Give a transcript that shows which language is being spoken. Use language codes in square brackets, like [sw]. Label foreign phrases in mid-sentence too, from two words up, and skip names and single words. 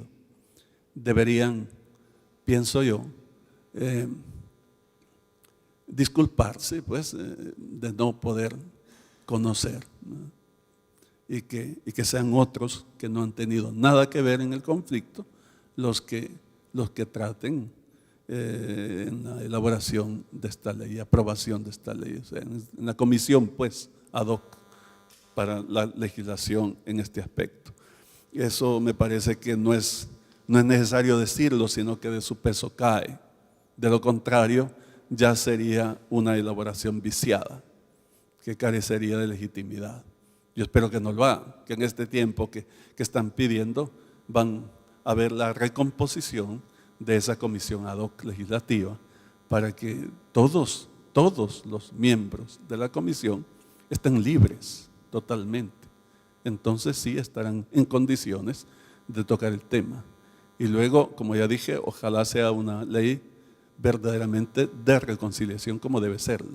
[es] Deberían, pienso yo, disculparse pues, de no poder conocer, ¿no? Y que sean otros que no han tenido nada que ver en el conflicto los que traten en la elaboración de esta ley, aprobación de esta ley, o sea, en la comisión pues [la] ad hoc [es] para la legislación en este aspecto. Eso me parece que no es necesario decirlo, sino que de su peso cae. De lo contrario, ya sería una elaboración viciada, que carecería de legitimidad. Yo espero que no lo hagan, que en este tiempo que están pidiendo van a ver la recomposición de esa comisión [la] ad hoc [es] legislativa para que todos los miembros de la comisión estén libres totalmente. Entonces sí estarán en condiciones de tocar el tema. Y luego, como ya dije, ojalá sea una ley verdaderamente de reconciliación como debe serlo.